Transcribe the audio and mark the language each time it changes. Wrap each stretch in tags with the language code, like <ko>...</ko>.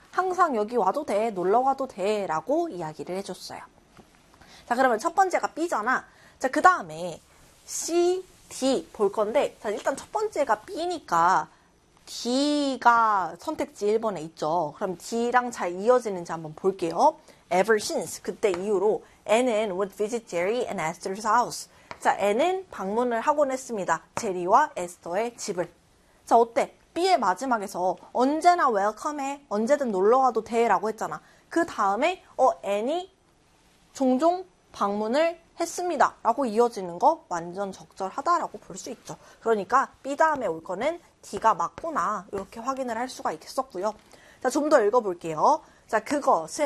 <ko>항상 여기 와도 돼, 놀러 와도 돼. 라고 이야기를 해줬어요. 자, 그러면 첫 번째가 B잖아. 자, 그 다음에 C, D 볼 건데, 자, 일단 첫 번째가 B니까 D가 선택지 1번에 있죠. 그럼 D랑 잘 이어지는지 한번 볼게요.</ko> <en>Ever since,</en> <ko>그때 이후로</ko> <en>Anne would visit Jerry and Esther's house.</en> <ko>자, Anne은 방문을 하곤 했습니다. 제리와 에스터의 집을. 자, 어때? B의 마지막에서 언제나 웰컴해, 언제든 놀러와도 돼 라고 했잖아. 그 다음에 애니 종종 방문을 했습니다 라고 이어지는 거 완전 적절하다라고 볼수 있죠. 그러니까 B 다음에 올 거는 D가 맞구나 이렇게 확인을 할 수가 있었고요. 자, 좀더 읽어볼게요. 자, 그것은</ko>